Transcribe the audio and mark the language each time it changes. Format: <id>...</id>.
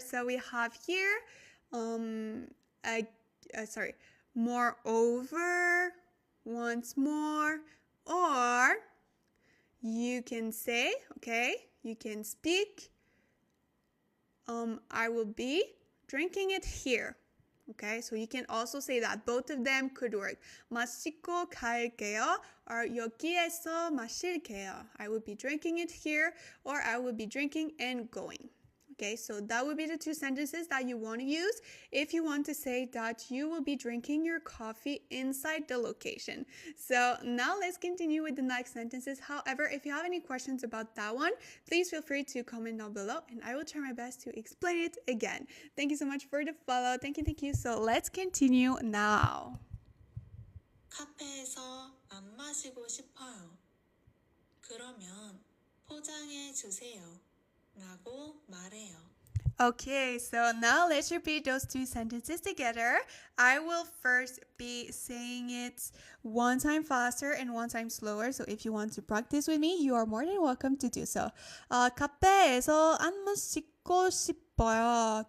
<en>So we have here, moreover, once more, or you can say, okay, you can speak, I will be drinking it here. Okay, so you can also say that. Both of them could work.</en> <ko>마시고 갈게요, or 여기에서 마실게요.</ko> <en>I will be drinking it here, or I will be drinking and going. Okay, so that would be the 2 sentences that you want to use if you want to say that you will be drinking your coffee inside the location. So now let's continue with the next sentences. However, if you have any questions about that one, please feel free to comment down below and I will try my best to explain it again. Thank you so much for the follow. Thank you. So let's continue now.</en> <ko>카페에서 안 마시고 싶어요. 그러면 포장해 주세요. 라고 말해요.</ko> <en>Okay, so now let's repeat those 2 sentences together. I will first be saying it 1 time faster and 1 time slower. So if you want to practice with me, you are more than welcome to do so.</en> <ko>카페에서 안 마시고 싶어요.</ko>